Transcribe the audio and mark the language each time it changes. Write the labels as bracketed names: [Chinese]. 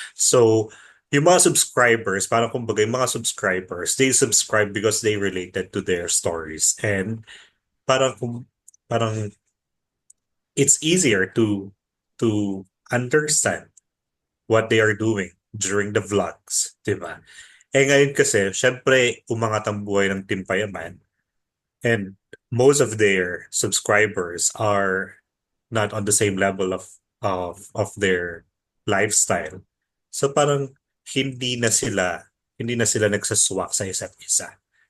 [Filipino] So, yung mga subscribers, parang kumbaga yung mga subscribers, [English] they subscribe because they related to their stories. And [Filipino] parang, parang [English] it's easier to understand what they are doing during the vlogs. [Filipino] Diba? Eh ngayon kasi, syempre, umangat ang buhay ng Team Payaman. [English] And most of their subscribers are not on the same level of their lifestyle. [Filipino] So parang hindi na sila nagsaswak sa isa't isa.